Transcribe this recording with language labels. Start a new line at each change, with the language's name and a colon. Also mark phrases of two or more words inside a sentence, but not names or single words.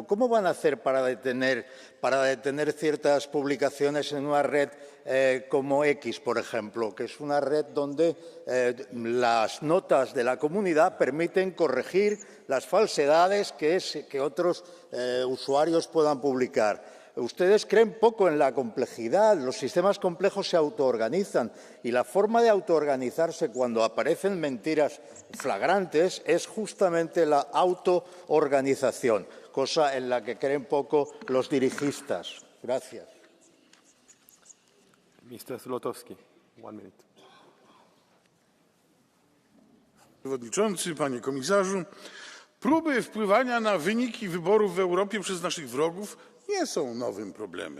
Spanish: ¿Cómo van a hacer para detener ciertas publicaciones en una red como X, por ejemplo, que es una red donde las notas de la comunidad permiten corregir las falsedades que otros usuarios puedan publicar? Ustedes creen poco en la complejidad, los sistemas complejos se autoorganizan y la forma de autoorganizarse cuando aparecen mentiras flagrantes es justamente la autoorganización, cosa en la que creen poco los dirigistas. Gracias.
English: Mr. Zlotowski, 1 minute.
Polish: Przewodniczący, panie komisarzu, próby wpływania na wyniki wyborów w Europie przez naszych wrogów nie są nowym problemem.